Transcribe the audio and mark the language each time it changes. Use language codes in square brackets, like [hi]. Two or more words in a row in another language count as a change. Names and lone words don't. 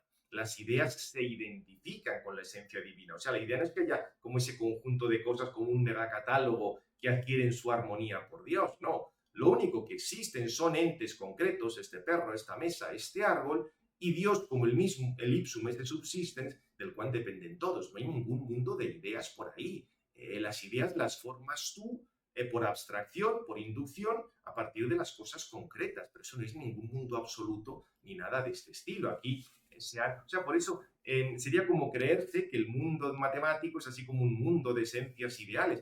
[es] Las ideas se identifican con la esencia divina. O sea, la idea no es que haya como ese conjunto de cosas como un megacatálogo que adquieren su armonía por Dios. No, lo único que existen son entes concretos, este perro, esta mesa, este árbol, y Dios como el mismo, el [la] ipsum esse subsistens, [es] del cual dependen todos. No hay ningún mundo de ideas por ahí. Las ideas las formas tú por abstracción, por inducción, a partir de las cosas concretas, pero eso no es ningún mundo absoluto ni nada de este estilo. Aquí, o sea, por eso sería como creerse que el mundo matemático es así como un mundo de esencias ideales.